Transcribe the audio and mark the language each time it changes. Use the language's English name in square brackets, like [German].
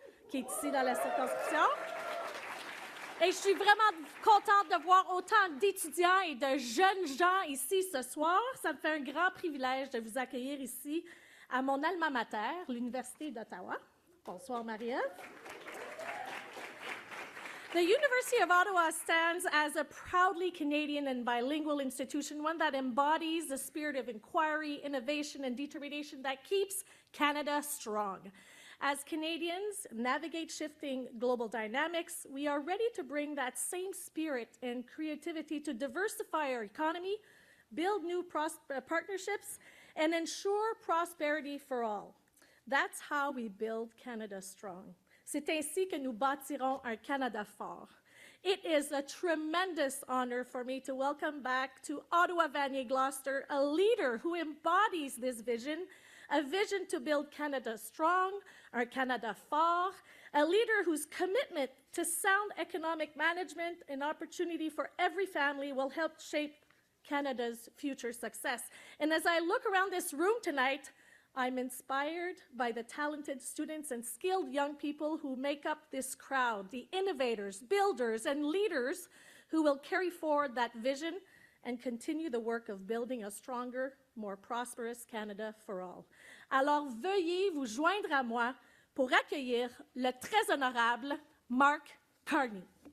[French] qui est ici dans la circonscription. Et je suis vraiment contente de voir autant d'étudiants et de jeunes gens ici ce soir. Ça me fait un grand privilège de vous accueillir ici à mon alma mater, l'Université d'Ottawa. Bonsoir, Marie-Ève. [English] The University of Ottawa stands as a proudly Canadian and bilingual institution, one that embodies the spirit of inquiry, innovation, and determination that keeps Canada strong. As Canadians navigate shifting global dynamics, we are ready to bring that same spirit and creativity to diversify our economy, build new partnerships, and ensure prosperity for all. That's how we build Canada strong. [French] C'est ainsi que nous bâtirons un Canada fort. [English] It is a tremendous honor for me to welcome back to Ottawa Vanier Gloucester a leader who embodies this vision, a vision to build Canada strong, [French] un Canada fort, [English] a leader whose commitment to sound economic management and opportunity for every family will help shape Canada's future success. And as I look around this room tonight, I'm inspired by the talented students and skilled young people who make up this crowd, the innovators, builders, and leaders who will carry forward that vision and continue the work of building a stronger, more prosperous Canada for all. [French] Alors, veuillez vous joindre à moi pour accueillir le très honorable Mark Carney.